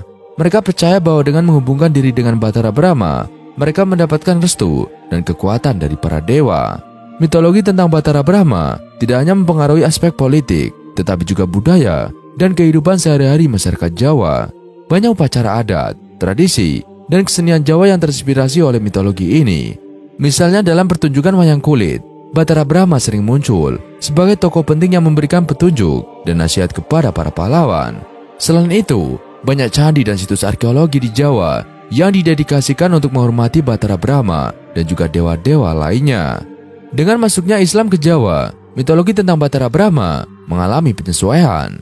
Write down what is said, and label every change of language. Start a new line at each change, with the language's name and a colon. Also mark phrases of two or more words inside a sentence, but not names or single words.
Indonesian: Mereka percaya bahwa dengan menghubungkan diri dengan Batara Brahma, mereka mendapatkan restu dan kekuatan dari para dewa. Mitologi tentang Batara Brahma tidak hanya mempengaruhi aspek politik, tetapi juga budaya dan kehidupan sehari-hari masyarakat Jawa. Banyak upacara adat, tradisi, dan kesenian Jawa yang terinspirasi oleh mitologi ini. Misalnya dalam pertunjukan wayang kulit, Batara Brahma sering muncul sebagai tokoh penting yang memberikan petunjuk dan nasihat kepada para pahlawan. Selain itu, banyak candi dan situs arkeologi di Jawa yang didedikasikan untuk menghormati Batara Brahma dan juga dewa-dewa lainnya. Dengan masuknya Islam ke Jawa, mitologi tentang Batara Brahma mengalami penyesuaian.